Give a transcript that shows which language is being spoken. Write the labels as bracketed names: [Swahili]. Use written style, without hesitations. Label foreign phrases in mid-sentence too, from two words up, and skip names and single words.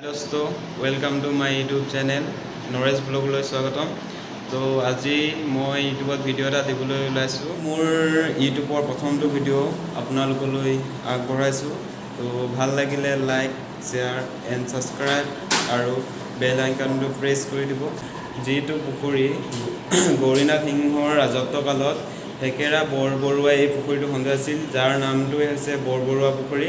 [English] दोस्तों welcome to my YouTube channel नरेश [Assamese] ব্লগলৈ স্বাগতম। तो আজি মই ইউটিউবত ভিডিঅ' এটা দিবলৈ ওলাইছোঁ। মোৰ ইউটিউবৰ প্ৰথমটো ভিডিঅ' আপোনালোকলৈ আগবঢ়াইছোঁ। তো ভাল লাগিলে [English] like share and subscribe [Assamese] আৰু [English] bell iconটো [Assamese] প্ৰেছ কৰি দিব। যিটো পুখুৰী গৌৰীনাথ সিংহৰ ৰাজত্বকালত হেকেৰা বৰবৰুৱাই এই পুখুৰীটো খন্দাইছিল, যাৰ নামটোৱে হৈছে বৰবৰুৱা পুখুৰী।